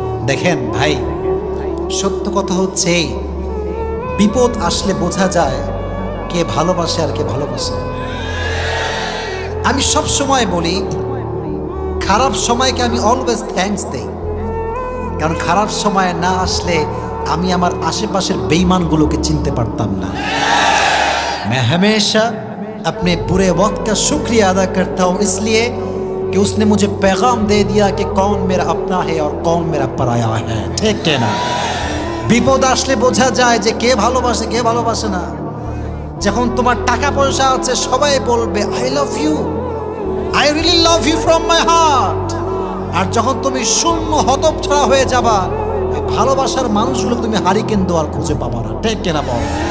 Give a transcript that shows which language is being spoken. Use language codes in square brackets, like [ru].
[bn] দেখেন ভাই, সত্য কথা হচ্ছে এই, বিপদ আসলে বোঝা যায় কে ভালোবাসে আর কে ভালোবাসে। আমি সব সময় বলি খারাপ সময়কে আমি অলওয়েজ থ্যাঙ্কস দেই, কারণ খারাপ সময় না আসলে আমি আমার আশেপাশের বেঈমানগুলোকে চিনতে পারতাম না। [hi] मैं हमेशा अपने बुरे वक्त का शुक्रिया अदा करता हूँ इसलिए कि उसने मुझे पैगाम दे दिया कि कौन मेरा अपना है और कौन मेरा पराया है। [bn] ঠিক না? বিপদ আসলে বোঝা যায় যে কে ভালোবাসে কে ভালোবাসে না। যখন তোমার টাকা পয়সা আছে সবাই বলবে [en] I love you, I really love you from my heart. [bn] আর যখন তুমি শূন্য হতচ্ছাড়া হয়ে যাবা, ওই ভালোবাসার মানুষগুলো তুমি হারিকেন দেওয়ার খুঁজে পাবা না। ঠিক কিনা বল?